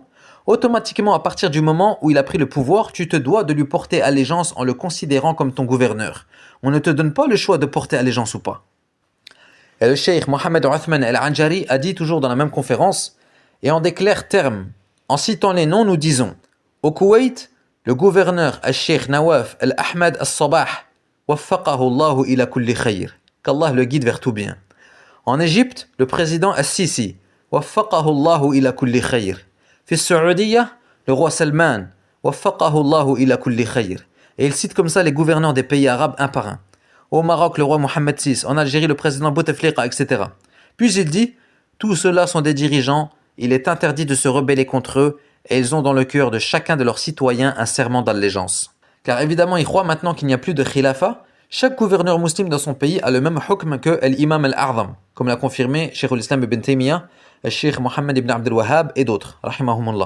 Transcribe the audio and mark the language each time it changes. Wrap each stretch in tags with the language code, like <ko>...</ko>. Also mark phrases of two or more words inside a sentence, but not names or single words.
<fr>Automatiquement, à partir du moment où il a pris le pouvoir, tu te dois de lui porter allégeance en le considérant comme ton gouverneur. On ne te donne pas le choix de porter allégeance ou pas. Et le Cheikh Mohamed Uthman al-Anjari a dit toujours dans la même conférence, et en des clairs termes, en citant les noms, nous disons, au Koweït, le gouverneur al-Cheikh Nawaf al-Ahmad al-Sabah,</fr> <ar>وفقه الله إلى كل خير,</ar> <fr>qu'Allah le guide vers tout bien. En Égypte, le président al-Sisi,</fr> <ar>وفقه الله إلى كل خير.</ar> <fr>Fi Saoudia, le roi Salman,</fr> <ar>وفقه الله إلى كل خير.</ar> <fr>Et il cite comme ça les gouverneurs des pays arabes un par un. Au Maroc, le roi Mohamed VI, en Algérie, le président Bouteflika, etc. Puis il dit, tous ceux-là sont des dirigeants, il est interdit de se rebeller contre eux, et ils ont dans le cœur de chacun de leurs citoyens un serment d'allégeance. Car évidemment, ils croient maintenant qu'il n'y a plus de khilafa, chaque gouverneur musulman dans son pays a le même hukm que l'imam al-A'zam, comme l'a confirmé Cheikh al-Islam ibn Taymiyyah, le Cheikh Mohammed ibn Abdel Wahhab et d'autres, rahimahumullah.</fr>